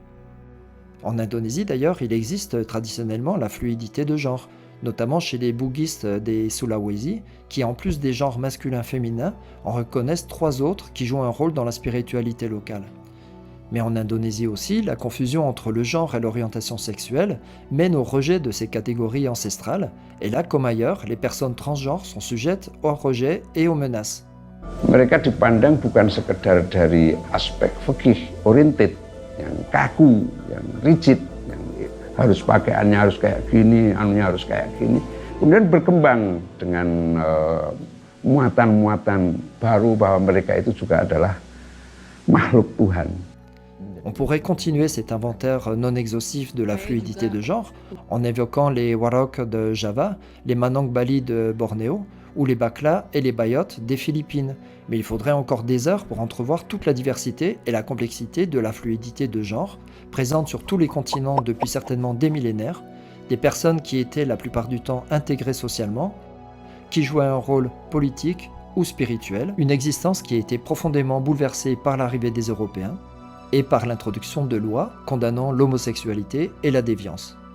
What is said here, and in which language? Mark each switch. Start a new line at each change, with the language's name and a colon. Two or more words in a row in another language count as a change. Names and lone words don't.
French: En Indonésie d'ailleurs, il existe traditionnellement la fluidité de genre, notamment chez les bouddhistes des Sulawesi, qui en plus des genres masculins-féminins, en reconnaissent 3 autres qui jouent un rôle dans la spiritualité locale. Mais en Indonésie aussi, la confusion entre le genre et l'orientation sexuelle mène au rejet de ces catégories ancestrales, et là comme ailleurs, les personnes transgenres sont sujettes au rejet et aux menaces.
Indonesian: Mereka dipandang bukan sekedar dari aspek fikih oriented, yang kaku, yang rigid, yang harus pakaiannya harus kayak gini, anunya harus kayak gini. Kemudian berkembang dengan muatan-muatan baru bahwa mereka itu juga adalah makhluk Tuhan.
French: On pourrait continuer cet inventaire non exhaustif de la fluidité de genre en évoquant les Warok de Java, les Manang Bali de Bornéo ou les Bakla et les Bayot des Philippines. Mais il faudrait encore des heures pour entrevoir toute la diversité et la complexité de la fluidité de genre, présente sur tous les continents depuis certainement des millénaires, des personnes qui étaient la plupart du temps intégrées socialement, qui jouaient un rôle politique ou spirituel, une existence qui a été profondément bouleversée par l'arrivée des Européens, et par l'introduction de lois condamnant l'homosexualité et la déviance.